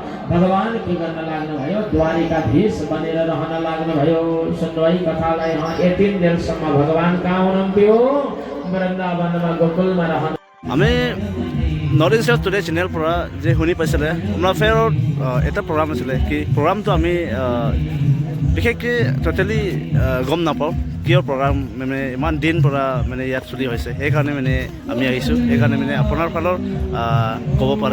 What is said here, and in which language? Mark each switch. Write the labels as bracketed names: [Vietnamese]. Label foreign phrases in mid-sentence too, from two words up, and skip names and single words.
[Nepali] भगवान के गर्न लाग्नु भयो, द्वारिकाधीश बनेर रहन लाग्नु भयो। सुनवाई कथालाई 18 दिनसम्म भगवान कहाँ हुनुहुन्थ्यो? वृन्दावनमा गोकुलमा रहन। [Assamese] আমি নৰ্থ ইষ্ট টুডে চেনেল পৰা যে শুনি পাইছিলে আমাৰ ফেয়াৰত এটা প্ৰগ্ৰাম আছিলে কি প্ৰগ্ৰামটো আমি বিশেষকৈ টোটেলি গম নাপাওঁ কিয় প্ৰগ্ৰাম মানে ইমান দিন পৰা মানে ইয়াত চলি হৈছে সেইকাৰণে মানে আমি আহিছোঁ সেইকাৰণে মানে আপোনাৰ ফালৰ ক'ব পাৰে